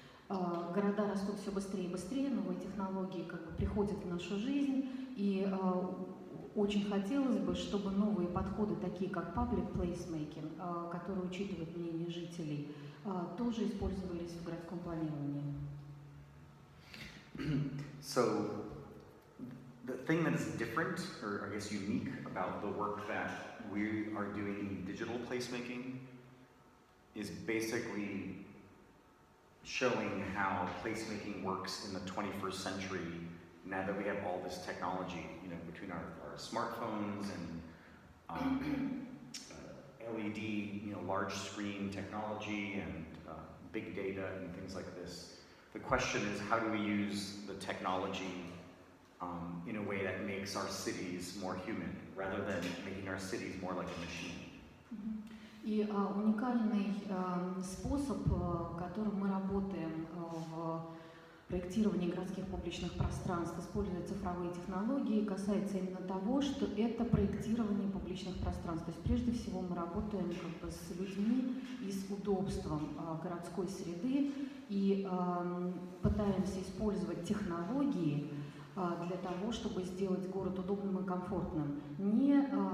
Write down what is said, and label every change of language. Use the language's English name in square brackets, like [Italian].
[Russian] Города растут все быстрее и быстрее, новые технологии как бы приходят в нашу жизнь, и очень хотелось бы, чтобы новые подходы, такие как public placemaking, которые учитывают мнение жителей, тоже использовались в городском планировании. [English] So the thing that is different, or I guess unique, about the work that we are doing in digital placemaking is basically showing how placemaking works in the 21st century now that we have all this technology, between our smartphones and LED, large screen technology and big data and things like this. The question is, how do we use the technology in a way that makes our cities more human, rather than making our cities more like a machine? [Russian] И уникальный способ, которым мы работаем в проектировании городских публичных пространств, используя цифровые технологии, касается именно того, что это проектирование публичных пространств. То есть прежде всего мы работаем как бы с людьми и с удобством городской среды и пытаемся использовать технологии для того, чтобы сделать город удобным и комфортным, не